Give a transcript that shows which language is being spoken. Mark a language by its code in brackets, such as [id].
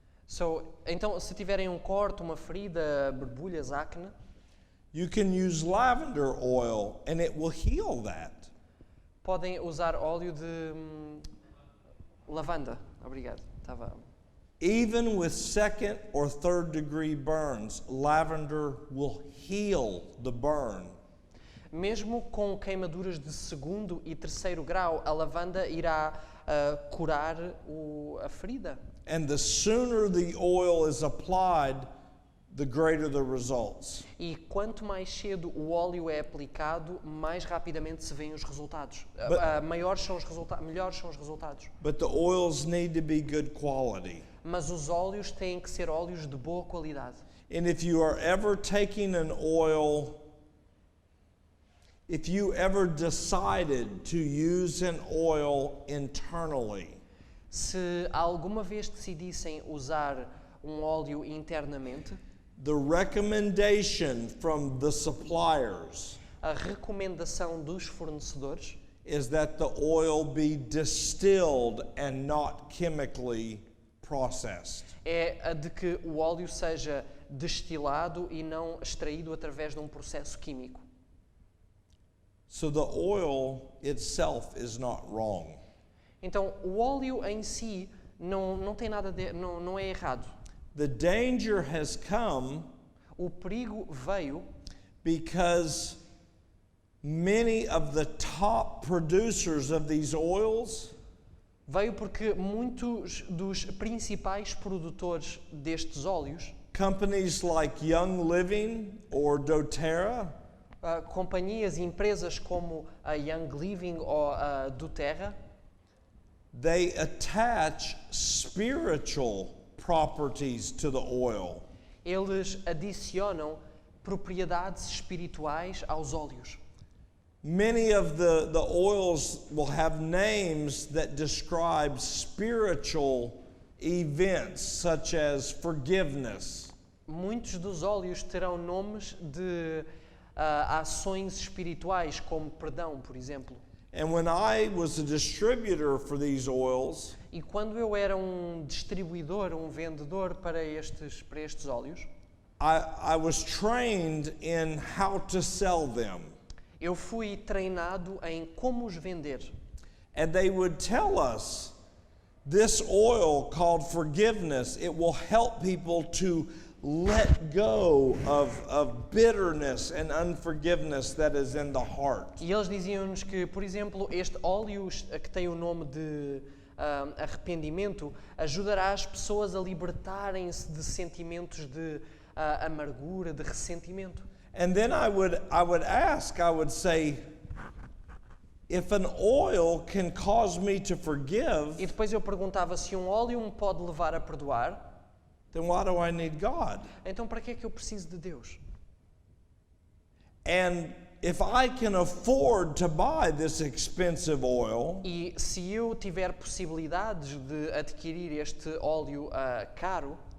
[pt] So, então, se tiverem um corte, uma ferida, borbulhas, acne, [en] you can use lavender oil and it will heal that. [pt] podem usar óleo de lavanda. Obrigado. [en] Even with second or third degree burns, lavender will heal the burn. [pt] Mesmo com queimaduras de segundo e terceiro grau, a lavanda irá curar a ferida. [en] And the sooner the oil is applied, the greater the results. [pt] E quanto mais cedo o óleo é aplicado, mais rapidamente se vêem os resultados. Melhores são os resultados. [en] But the oils need to be good quality. [pt] Mas os óleos têm que ser óleos de boa qualidade. [en] And if you are ever taking an oil, if you ever decided to use an oil internally, [pt] Se alguma vez decidissem usar um óleo internamente, [en] the recommendation from the suppliers [pt] a recomendação dos fornecedores [en] is that the oil be distilled and not chemically processed. [pt] é a de que o óleo seja destilado e não extraído através de um processo químico. [en] So the oil itself is not wrong. [pt] Então, o óleo em si não tem nada não é errado. [en] The danger has come [pt] O perigo veio [en] because many of the top producers of these oils [pt] porque muitos dos principais produtores destes óleos, [en] companies like Young Living or doTERRA, [pt] companhias e empresas como a Young Living ou a doTERRA, [en] they attach spiritual properties to the oil. [pt] eles adicionam propriedades espirituais aos óleos. [en] Many of the oils will have names that describe spiritual events such as forgiveness, [pt] Muitos dos óleos terão nomes de ações espirituais, como perdão, por exemplo. [en] and when I was a distributor for these oils, [pt] E quando eu era um distribuidor, um vendedor para estes óleos, [en] I was trained in how to sell them. [pt] eu fui treinado em como os vender. [en] And they would tell us, this oil called forgiveness, it will help people to let go of bitterness and unforgiveness that is in the heart. [pt] E eles diziam-nos que, por exemplo, este óleo que tem o nome de arrependimento ajudará as pessoas a libertarem-se de sentimentos de amargura, de ressentimento. [en] And then I would say, if an oil can cause me to forgive, [pt] E depois eu perguntava se um óleo me pode levar a perdoar, [en] then why do I need God? [pt] então para que é que eu preciso de Deus? [en] And if I can afford to buy this expensive oil, [pt] E se eu tiver possibilidades de adquirir este óleo caro,